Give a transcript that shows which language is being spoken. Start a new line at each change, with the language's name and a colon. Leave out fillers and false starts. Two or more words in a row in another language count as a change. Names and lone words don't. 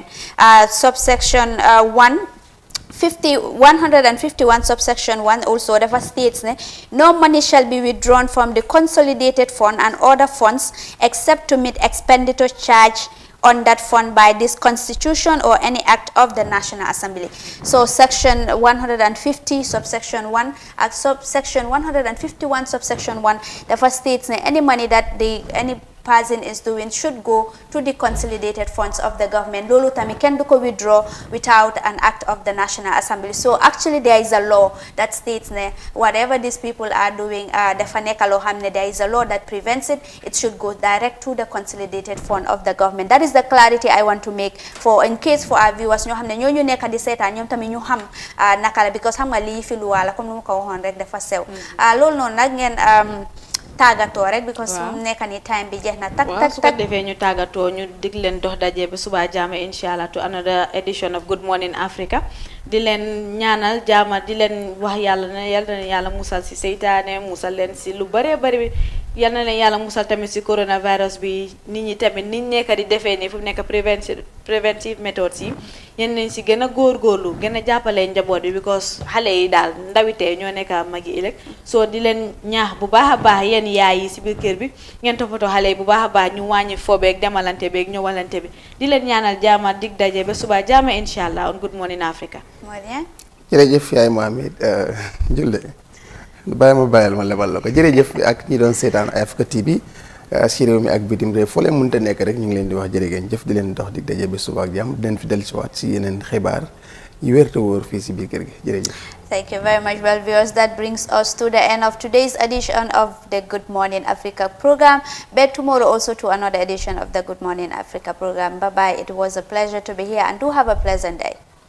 English: Subsection 151 subsection 1 also therefore states no money shall be withdrawn from the consolidated fund and other funds except to meet expenditure charged on that fund by this constitution or any act of the National Assembly. So section 150 subsection 1 subsection 151 subsection 1 therefore states any money that any person is doing should go to the consolidated funds of the government.
Wolof: Lolu tami ken du ko withdraw without an act of the National Assembly.
English: So actually there is a law that states whatever these people are doing,
Wolof: dafa nekk loo xam ne
English: there is a law that prevents it. It should go direct to the consolidated fund of the government. That is the clarity I want to make for in case for our viewers
Wolof: ñoo xam ne ñoo ñu nekk di seetaan ñoom tamit ñu xam naka la because xam nga lii fi lu wala comme nu ma ko waxoon rek dafa sew. Loolu noonu nag ngeen tàggatoo rek because mu nekk ni time bi jeex na tak su ko defee ñu tàggatoo ñu dig leen dox daje ba suba jaama inshallah
English: to another edition of Good Morning Africa
Wolof: di leen ñaanal jaama di leen wax yàlla na yàlla musal si seytaane musal leen si lu bare bari yal na leen yàlla musal tamit si coronavirus bi nit ñi tamit nit nekk di defee ni fu nekk
English: preventive methods
Wolof: yi yéen nañ si gën a góorgóorlu gën a jàppale njaboot bi because xale yi daal ndawitee ñoo nekk magi ëllëg soo di leen ñaax bu baax a baax yéen yaay yi si biir kër bi ngeen toppatoo xale yi bu baax a baax ñu wàññi foobeeg demalante beeg ñëwalante bi di leen ñaanal jaama dig daje ba suba jaama inshallah on Good Morning Africa. jërëjëf yaay Mohamed Julde bàyyi ma bàyyal ma lebal la ko jërëjëf ak ñi doon seetaan Eye Africa TV si réew mi ak bitim réew foo leen mënta nekk rek ñu ngi leen di wax jërë ngeen jëf di leen dox dig daje ba suba ak jàmm di leen fi dellusiwaat si yeneen xibaar yu wér te wóor fii si biir kër gi jërëjëf.
English: Thank you very much. Well, viewers, that brings us to the end of today's edition of the Good Morning Africa program. Back tomorrow also to another edition of the Good Morning Africa program. Bye-bye. It was a pleasure to be here, and do have a pleasant day.